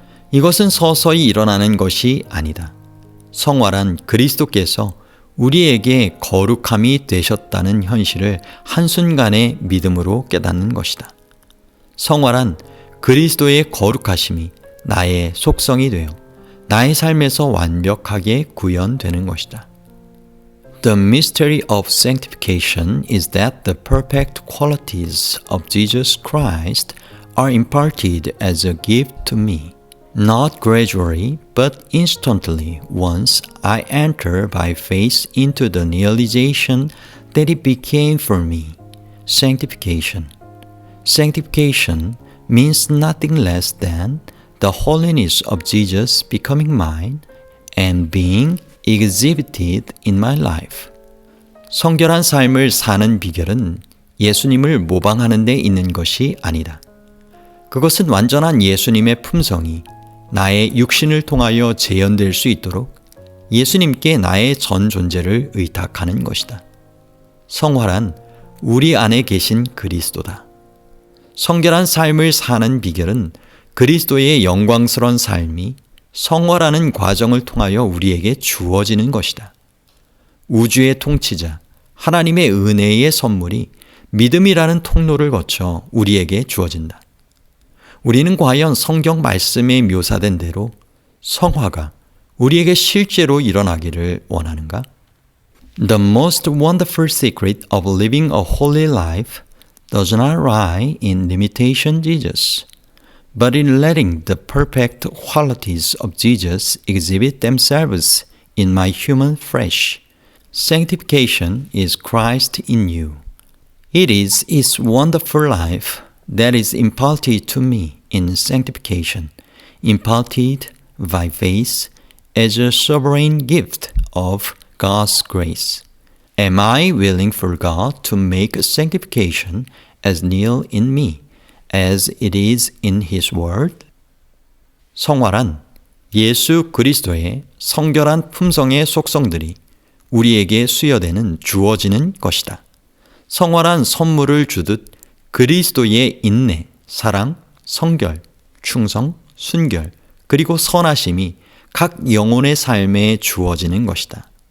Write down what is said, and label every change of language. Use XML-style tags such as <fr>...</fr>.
<ko>이것은 서서히 일어나는 것이 아니다. 성화란 그리스도께서 우리에게 거룩함이 되셨다는 현실을 한순간의 믿음으로 깨닫는 것이다. 성화란 그리스도의 거룩하심이 나의 속성이 되어 나의 삶에서 완벽하게 구현되는 것이다.</ko> <en>The mystery of sanctification is that the perfect qualities of Jesus Christ are imparted as a gift to me. Not gradually, but instantly, once I enter by faith into the realization that it became for me. Sanctification. Sanctification means nothing less than the holiness of Jesus becoming mine and being exhibited in my life.</en> <ko>성결한 삶을 사는 비결은 예수님을 모방하는 데 있는 것이 아니다. 그것은 완전한 예수님의 품성이 나의 육신을 통하여 재현될 수 있도록 예수님께 나의 전 존재를 의탁하는 것이다. 성화란 우리 안에 계신 그리스도다. 성결한 삶을 사는 비결은 그리스도의 영광스러운 삶이 성화라는 과정을 통하여 우리에게 주어지는 것이다. 우주의 통치자, 하나님의 은혜의 선물이 믿음이라는 통로를 거쳐 우리에게 주어진다. 우리는 과연 성경 말씀에 묘사된 대로 성화가 우리에게 실제로 일어나기를 원하는가?</ko> <en>The most wonderful secret of living a holy life does not lie in limitation Jesus, but in letting the perfect qualities of Jesus exhibit themselves in my human flesh. Sanctification is Christ in you. It is His wonderful life that is imparted to me in sanctification, imparted by faith as a sovereign gift of God's grace. Am I willing for God to make sanctification as near in me as it is in His Word?</en> <ko>성화란 예수 그리스도의 성결한 품성의 속성들이 우리에게 수여되는 주어지는 것이다. 성화란 선물을 주듯 그리스도의 인내, 사랑, 성결, 충성, 순결, 그리고 선하심이 각 영혼의 삶에 주어지는 것이다.</ko>